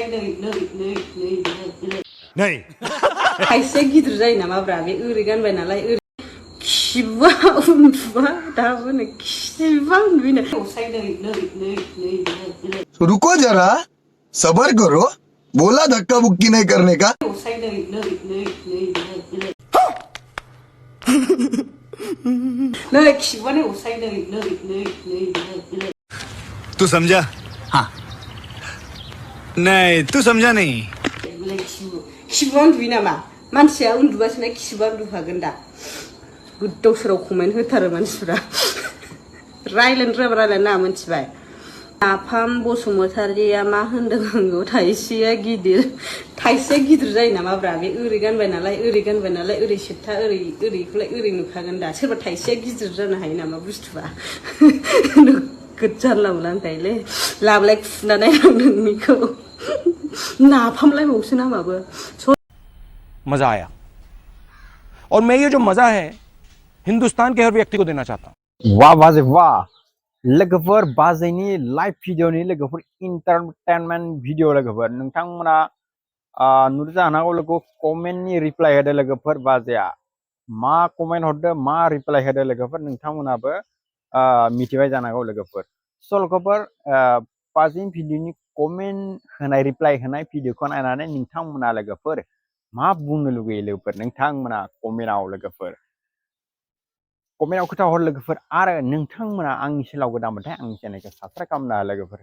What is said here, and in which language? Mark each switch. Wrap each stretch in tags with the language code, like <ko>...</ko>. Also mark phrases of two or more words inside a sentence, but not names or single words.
<brx>नै थाइसे गिदिर जायो नामाब्रा बे ओरै गानबाय नालाय ओरै खिबा उन्दुबा दाबो नै खिबा उन्दुनो</brx> <hi>रुको जरा सबर करो बोला धक्का बुक्की नहीं करने का</hi> <brx>नै खिबानो असाय नै</brx> <hi>तू समझा हाँ नहीं तू समझा नहीं</hi> <brx>खिबा उन्दुयो नामा मानसिया उन्दुबासो ना खिबा उन्दुखागोन दा गोदाव सोराव कमेन्ट होथारो मानसिफ्रा रायलायनो रोङाबा रायलायनो नाङा मिथिबाय नाफाम बसुमतारिया मा होनदों आंखौ थाइसेया गिदिर जायो नामाब्रा बे ओरै गानबाय नालाय ओरै सेबथा ओरैखौलाय ओरै नुखागोन दा सोरबा थाइसेया गिदिर जानो हायो नामा बुस्थुआ नोगोद जानला मोनला होनखायोलै लाबलाय खुनानै आं नोंनिखौ नाफामलायबावसो नामाबो</brx> <hi>मजा आया और मैं ये जो मजा है हिंदुस्तान के हर व्यक्ति को देना चाहता हूँ वाह बाजे वाह लोगोफोर</hi> <brx>बाजेनि लाइव भिडिअनि लोगोफोर</brx> <en>entertainment video</en> <brx>लोगोफोर नोंथांमोना नुदो जानांगौ लोगो कमेन्टनि रिप्लाय होदो लोगोफोर बाजेया मा कमेन्ट हरदो मा रिप्लाय होदो लोगोफोर नोंथांमोनाबो मिथिबाय जानांगौ लोगोफोर स' लोगोफोर बाजेनि भिडिअनि कमेन्ट होनाय रिप्लाय होनाय भिडिअखौ नायनानै नोंथांमोना लोगोफोर मा बुंनो लुगैयो लोगोफोर नोंथांमोना कमेन्टआव लोगोफोर कमेन्टआव खोथा हर लोगोफोर आरो नोंथांमोना आंनि चेनेलाव गोदानबाथाय आंनि चेनेलखौ साबस्क्राइब खालामना लोगोफोर</brx>